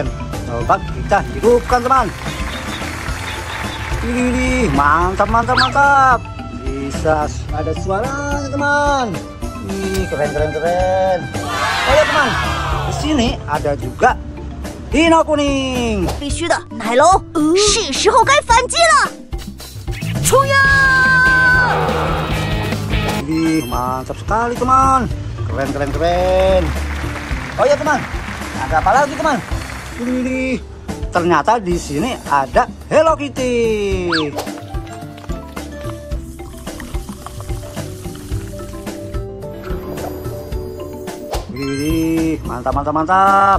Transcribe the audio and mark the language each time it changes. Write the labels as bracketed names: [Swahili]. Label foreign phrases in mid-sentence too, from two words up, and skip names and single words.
[Indonesian] Coba kita hidupkan teman. Ini mantap. Bisa ada suaranya teman. Keren. Oh ya teman, di sini ada juga Dino kuning. [Chinese] 必须的，奶龙，是时候该反击了！冲呀！ [Indonesian] Mantap sekali teman. Keren. Oh ya teman, ada apa lagi teman? Ini ternyata di sini ada Hello Kitty. Mantap.